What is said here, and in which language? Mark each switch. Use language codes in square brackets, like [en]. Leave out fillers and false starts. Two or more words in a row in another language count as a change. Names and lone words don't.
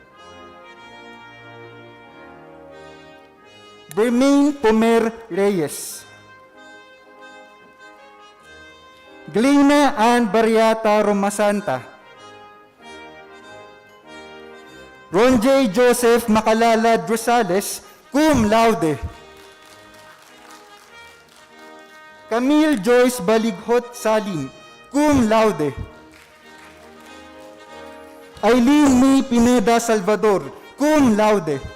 [en] Bermain Pomer Reyes. Glena Ann Barriata Romasanta. Ron J. Joseph Macalala Rosales, [la] cum laude. [en] Camille Joyce Balighot Salim, [la] cum laude. [en] Aileen May Pineda Salvador, [la] cum laude.